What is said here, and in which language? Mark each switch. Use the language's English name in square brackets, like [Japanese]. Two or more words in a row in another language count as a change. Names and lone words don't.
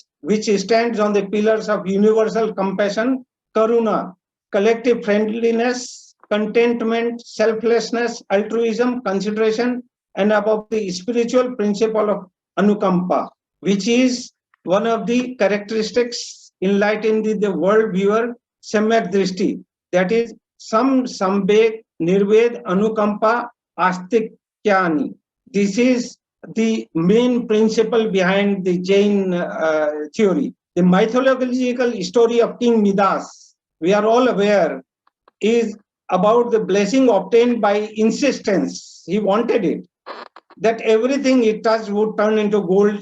[English] which stands on the pillars of universal compassion, karuna, collective friendliness, contentment, selflessness, altruism, consideration, and above the spiritual principle of anukampa, which is one of the characteristics enlightening the world viewer, [Sanskrit] samyak drishti, [English] that is [Sanskrit] samvek, nirved, anukampa, astikyani. [English] This is the main principle behind the Jain theory. The mythological story of King Midas, we are all aware, is about the blessing obtained by insistence. He wanted it, that everything he touched would turn into gold.